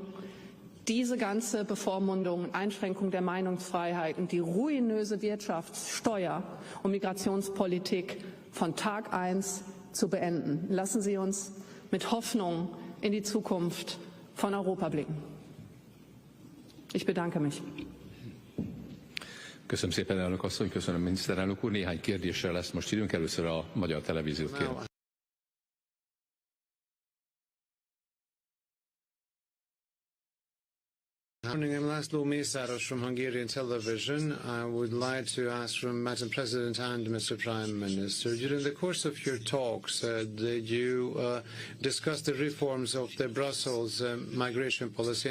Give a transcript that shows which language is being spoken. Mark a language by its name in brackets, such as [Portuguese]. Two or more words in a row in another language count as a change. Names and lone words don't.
[German] Diese ganze Bevormundung und Einschränkung der Meinungsfreiheit und die ruinöse Wirtschafts-, Steuer- und Migrationspolitik von Tag 1 zu beenden. Lassen Sie uns mit Hoffnung in die Zukunft von Europa blicken. Ich bedanke mich. [Hungarian] Köszönöm szépen, elnök asszony, köszönöm miniszterelnök úr. Néhány kérdésre lesz most időnk, először a magyar televíziót kérem. [English] Morning, I'm Laszlo Mészáros from Hungarian television. I would like to ask from Madam President and Mr. Prime Minister, during the course of your talks, did you discuss the reforms of the Brussels migration policy?